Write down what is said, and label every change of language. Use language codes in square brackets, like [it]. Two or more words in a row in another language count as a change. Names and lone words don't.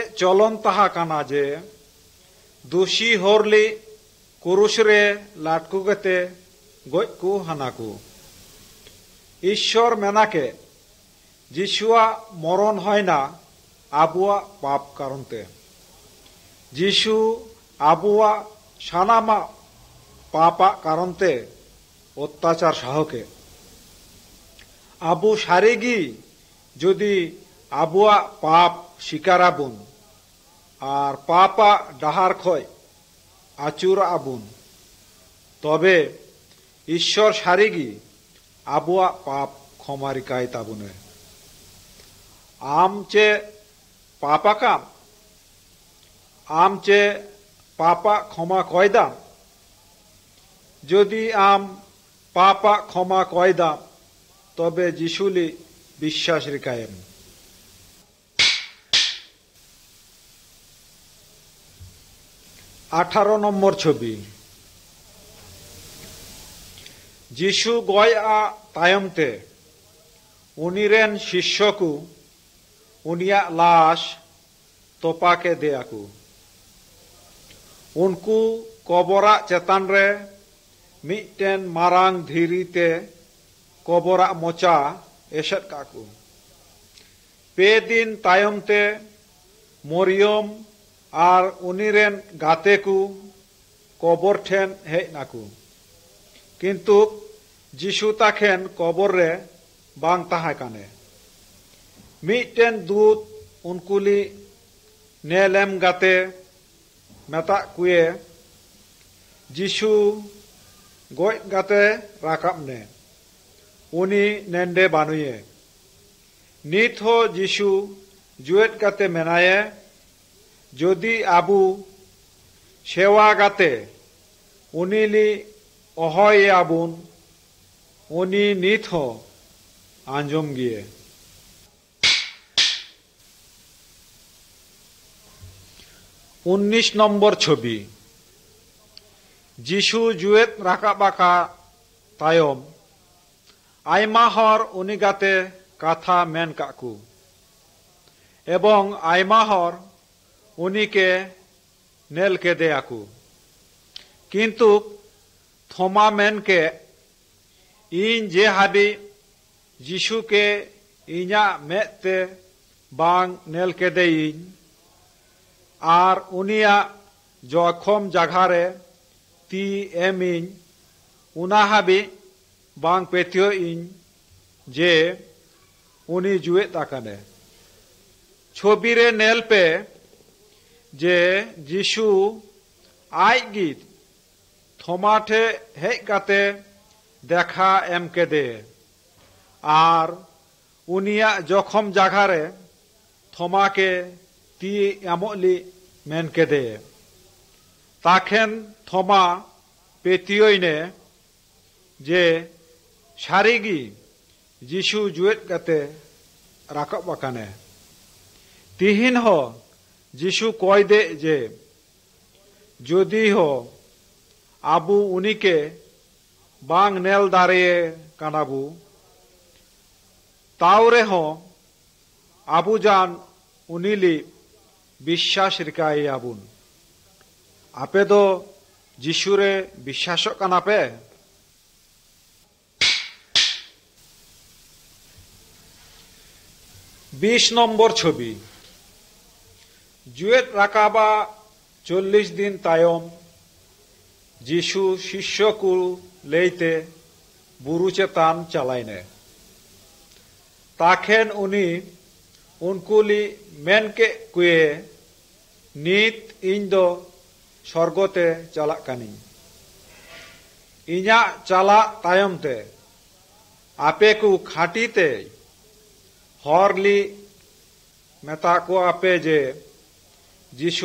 [unr] चलन ताहा काना जे दोषी हरली कुरुश रे लाटको गेते गय को हानाकू ईश्वर मेनाके जीशुआ मरण है ना आबुआ पाप कारणते जीशु आबुआ सानामा पापा कारणते अत्याचार साहके आबु सारेगी जदि आबुआ पाप शिकाराबुन आर पापा डाहार खय आचुर आबुन तबे ईश्वर सारेगी आबुआ पाप क्षमारिकाय ताबुने आम चे पापा काम आम चे पापा क्षमा कयदाम जदि आम पापा क्षमा कयदाम तबे जीशुली विश्वास रिकायम 18 [bn] নম্বর ছবি [unr] जीशु गया तायमते उनिरेन शिष्यकू उनिया लाश तोपा के देयाकू उनको कबरा चेतान रे मिटन मारांग धीरी ते कबरा मोचा एसद काकू पे दिन तायम ते मरियम आर उनीरेन गाते को कबर ठेन हेज नाकू किंतु जिसु ताखेन कबर रे बांग ताहा काने मिटन दूत उनकुली नेलेम गाते मेता कुए जिसु गoj गाते राकाब ने उनी नेंडे बानुये नित हो जिसु जुएट गाते मेनाये जोदी आबू सेवा गाते उनीली अहय आबुन उनी नित हो आंजम गिए 19 [bn] নম্বর ছবি [unr] जिसु जुएत राकाबाका तायम आयमा हर उनी गाते काथा मेन काकू एवं आयमा हर उनी के नेल के देयाकू किंतु थोमा मेन के इन जे हाबी जिसु के इना मेते बांग नेल के देइन आर उनिया जखम जाघारे ती एमिन उना हाबी बांग पेथियो इन जे उनी जुए ताकाने छबिरे नेल पे जे जिसु आय गीत थोमाठे हेज काते देखा एम के दे आर उनिया जखम जाघारे थोमा के ती एमोली मेन के दे ताखेन थोमा पेतियोइने जे सारिगी जिसु जुएट गाते राकाब आकाने तिहिन हो जिसु कय दे जे जोदी हो आबू उनी के बांग नेल दारे कानाबू तावरे हो आबू जान उनीली विश्वास रिकाई आबुन आपे दो जिसुरे विश्वासो काना पे 20 [bn] নম্বর ছবি [unr] जुएट राकाबा 40 दिन तायम जिसु शिष्य को लेते बुरु चेतान चलाइने ताखेन उनी उनकुली मेन के कुए नित इन दो स्वर्गते चला कानी इना चला तायम ते आपे को खाटीते हरली मेता को आपे जे जिसु